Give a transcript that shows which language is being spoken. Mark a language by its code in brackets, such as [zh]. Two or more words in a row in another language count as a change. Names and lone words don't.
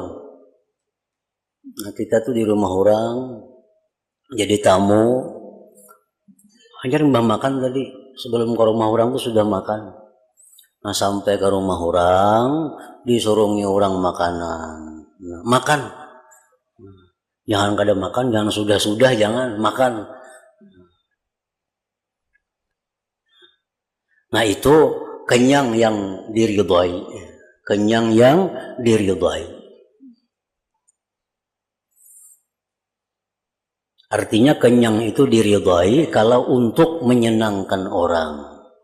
[id] Nah, kita tuh di rumah orang jadi tamu. Hanya mbah makan tadi, sebelum ke rumah orang tuh sudah makan. Nah sampai ke rumah orang disuruhnya orang makanan. Nah, makan. [bjn] Jangan kada makan, jangan sudah-sudah, jangan makan. [id] Nah itu kenyang yang diridhai. Kenyang yang diridhai. Artinya kenyang itu diridhai kalau untuk menyenangkan orang.